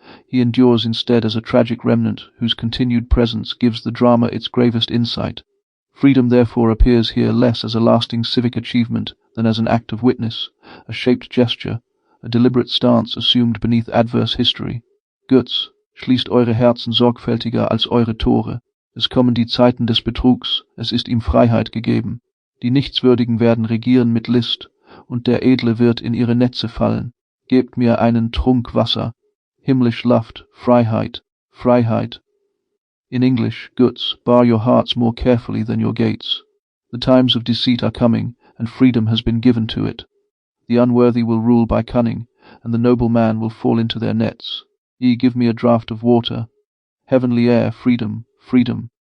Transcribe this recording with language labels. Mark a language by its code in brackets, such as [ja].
[en] He endures instead as a tragic remnant whose continued presence gives the drama its gravest insight. Freedom therefore appears here less as a lasting civic achievement than as an act of witness, a shaped gesture, a deliberate stance assumed beneath adverse history. [de] Götz, schließt eure Herzen sorgfältiger als eure Tore. Es kommen die Zeiten des Betrugs, es ist ihm Freiheit gegeben. Die Nichtswürdigen werden regieren mit List, und der Edle wird in ihre Netze fallen. Gebt mir einen Trunk Wasser. Himmlisch Luft, Freiheit, Freiheit. [en] In English, Götz, bar your hearts more carefully than your gates. The times of deceit are coming, and freedom has been given to it. The unworthy will rule by cunning, and the noble man will fall into their nets. Ye give me a draught of water. Heavenly air, freedom, freedom.